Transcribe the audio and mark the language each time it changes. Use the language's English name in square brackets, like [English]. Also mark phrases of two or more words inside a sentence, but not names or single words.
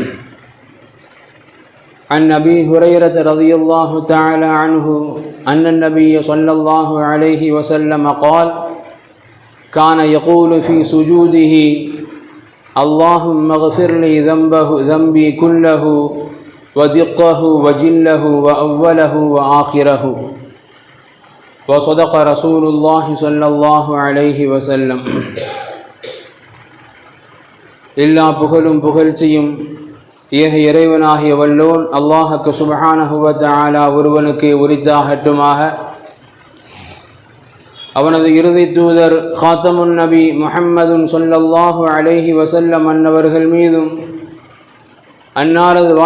[Arabic] عن أبي هريرة رضي الله تعالى عنه أن النبي صلى الله عليه وسلم قال: كان يقول في سجوده: اللهم اغفر لي ذنبي كله ودقه وجله وأوله وآخره. وصدق رسول الله صلى الله عليه وسلم. [Tamil] எல்லா புகழும் புகழ்ச்சியும் ஏக இறைவனாகிய வல்லோன் அல்லாஹ்வுக்கு [Arabic] سبحانه وتعالى [Tamil] ஒருவனுக்கு உரித்தாகட்டுமாக. அவனது இறுதி தூதர் [Arabic] خاتم النبي [Tamil] முஹம்மதுன் [Arabic] صلى الله عليه وسلم [Tamil] அன்னவர்கள் மீதும் அன்னாரது